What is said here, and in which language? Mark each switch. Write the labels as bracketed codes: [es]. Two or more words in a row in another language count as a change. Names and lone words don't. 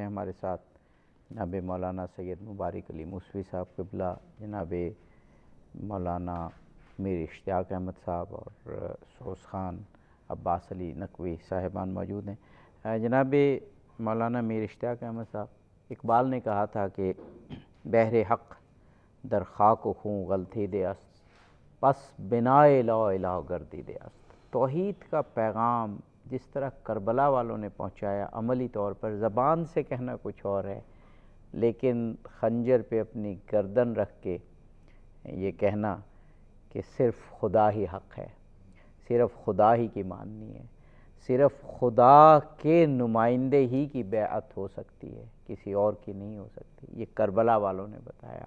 [ur] ہمارے ساتھ جناب مولانا سید مبارک علی موسوی صاحب قبلہ، جناب مولانا میر اشتیاق احمد صاحب اور سوز خان عباس علی نقوی صاحبان موجود ہیں۔ جناب مولانا میر اشتیاق احمد صاحب، اقبال نے کہا تھا کہ [fa] بحر حق در خاک و خون غلطیده است، پس بنائے [ar] لا الہ [fa] گردیده است۔ [ur] توحید کا پیغام جس طرح کربلا والوں نے پہنچایا، عملی طور پر زبان سے کہنا کچھ اور ہے، لیکن خنجر پہ اپنی گردن رکھ کے یہ کہنا کہ صرف خدا ہی حق ہے، صرف خدا ہی کی ماننی ہے، صرف خدا کے نمائندے ہی کی بیعت ہو سکتی ہے، کسی اور کی نہیں ہو سکتی، یہ کربلا والوں نے بتایا۔